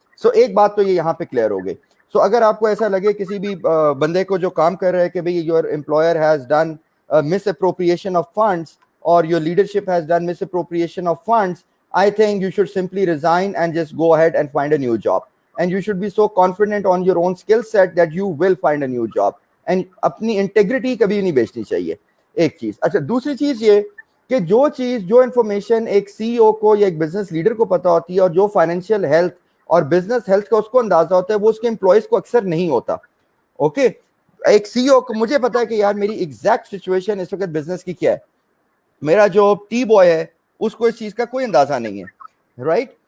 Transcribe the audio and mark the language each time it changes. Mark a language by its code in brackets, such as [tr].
[ur] سو ایک بات تو یہ یہاں پہ کلیئر ہو گئی. سو اگر آپ کو ایسا لگے کسی بھی بندے کو جو کام کر رہے ہے کہ بھئی [en] Your employer has done misappropriation of funds اور your leadership has done misappropriation of funds, I think you should simply resign and just go ahead and find a new job. And you should be so confident on your own skill set that you will find a new job. [ur] And اپنی integrity کبھی نہیں بیچنی چاہیے. ایک چیز. اچھا, دوسری چیز یہ کہ جو انفارمیشن ایک سی او کو یا ایک بزنس لیڈر کو پتا ہوتی ہے اور جو فائنینشیل ہیلتھ اور بزنس ہیلتھ کا اس کو اندازہ ہوتا ہے وہ اس کے امپلائیز کو اکثر نہیں ہوتا. اوکے, ایک سی او کو مجھے پتا ہے کہ یار میری ایگزیکٹ سچویشن اس وقت بزنس کی کیا ہے, میرا جو ٹی بوائے ہے اس کو اس چیز کا کوئی اندازہ نہیں ہے, رائٹ.